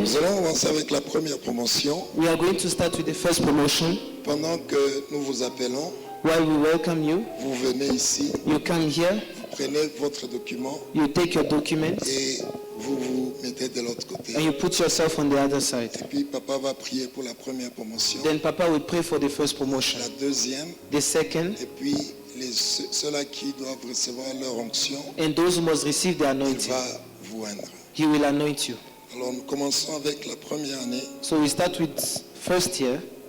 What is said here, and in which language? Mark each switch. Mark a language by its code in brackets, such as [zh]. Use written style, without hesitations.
[fr] Nous allons avancer avec la première promotion. [en] We are going to start with the first promotion. [fr] Pendant que nous vous appelons, [en] While we welcome you, [fr] vous venez ici, [en] you come here, [fr] vous prenez votre document [en] you take your documents, [fr] et vous vous mettez de l'autre côté. [en] and you put yourself on the other side. [fr] Et puis papa va prier pour la première promotion, [en] Then Papa will pray for the first promotion. [fr] la deuxième, [en] The second, [fr] et puis ceux-là qui doivent recevoir leur onction, [en] and those who must receive the [fr] il [en] anointing, [fr] va vous oindre. [en] He will anoint you. [fr] Alors nous commençons avec la première année, [en] So we start with first year,